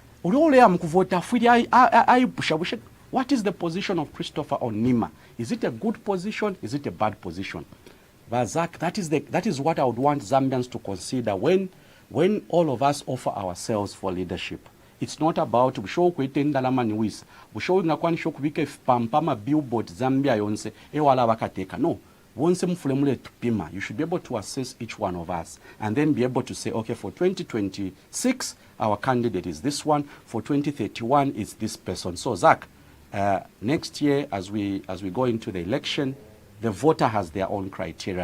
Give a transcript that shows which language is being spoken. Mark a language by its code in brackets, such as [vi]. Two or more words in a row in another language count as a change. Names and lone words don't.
[en] What is the position of Christopher on NIMA? Is it a good position? Is it a bad position? Bazak, that is what I would want Zambians to consider when all of us offer ourselves for leadership. It's not about billboard [bem] Zambia yonse ewala bakateka. [en] No. You should be able to assess each one of us and then be able to say, okay, for 2026, our candidate is this one. For 2031, it's this person. So, Zach, next year, as we go into the election, the voter has their own criteria.